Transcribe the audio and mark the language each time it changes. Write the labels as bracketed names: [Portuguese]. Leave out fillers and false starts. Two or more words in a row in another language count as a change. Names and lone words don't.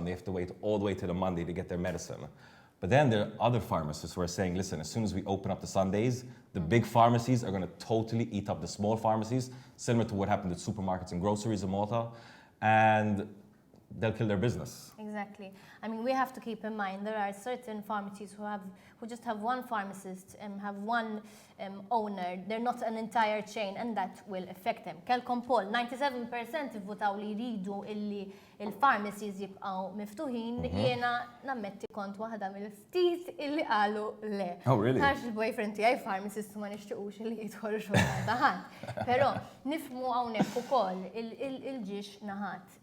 [English] They have to wait all the way to the Monday to get their medicine. But then there are other pharmacists who are saying, listen, as soon as we open up the Sundays, the big pharmacies are going to totally eat up the small pharmacies, similar to what happened with supermarkets and groceries in Malta. And they'll kill their business. Exactly. I mean, we have to keep in mind there are certain pharmacies who just have one pharmacist and have one owner. They're not an entire chain, and that will affect them. [Maltese] Kelkom poll, 97% votaw li jridu illi il-pharmacies jibqaw miftuħin, jiena nammetti kont waħda mill-ftit illi qalu le. [English] Oh, really? [Maltese] Għax il-boyfriend tiegħi pharmacist ma nixtiequx illi jidħol xogħol taħat. Però nifhmu hawnhekk ukoll il-ġiex naħat.